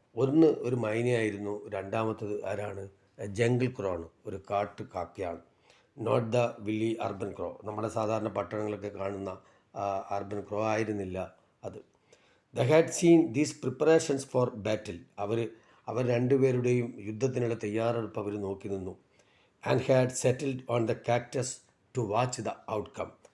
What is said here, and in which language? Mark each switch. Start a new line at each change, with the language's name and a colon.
Malayalam: ഒന്ന് ഒരു മൈനയായിരുന്നു, രണ്ടാമത്തത് ആരാണ്? ജംഗിൾ ക്രോ ആണ്, ഒരു കാട്ടു കാക്കയാണ്.
English: not the wily urban crow,
Malayalam: നമ്മുടെ സാധാരണ പട്ടണങ്ങളൊക്കെ കാണുന്ന അർബൻ ക്രോ ആയിരുന്നില്ല അത്.
English: They had seen these preparations for battle.
Malayalam: അവർ രണ്ടുപേരുടെയും യുദ്ധത്തിനുള്ള തയ്യാറെടുപ്പ് അവർ നോക്കി നിന്നു.
English: And had settled on the cactus to watch the outcome.